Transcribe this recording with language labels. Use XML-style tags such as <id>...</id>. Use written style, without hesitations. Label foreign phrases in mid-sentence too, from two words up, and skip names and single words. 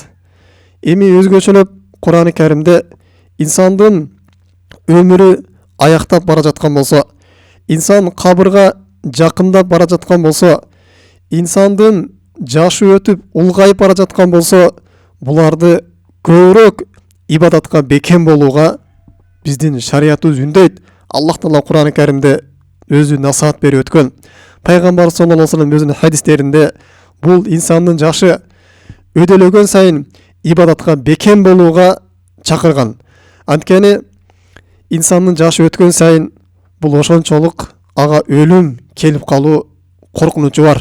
<ky>Эми өзгөчөлөп Кур'ан-ы Каримде инсандын өмүрү аяктап бара жаткан болсо, инсан кабырга жакындап бара жаткан болсо, инсандын жашы өтүп улгайып бара жаткан болсо, буларды көбүрөөк ибадатка бекем болууга биздин шариятыбыз үндөйт. Аллах Таала Кур'ан-ы Каримде өзү насаат берип өткөн. Пайгамбар</ky> <ar>صلى الله عليه وسلم</ar> <ky>өзүнүн хадистеринде бул инсандын жашы өдөлөгөн сайын ибадатка бекем болууга чакырган. Анткени инсандын жашы өткөн сайын бул ошончолук ага өлүм келип калуу коркунучу бар.</ky>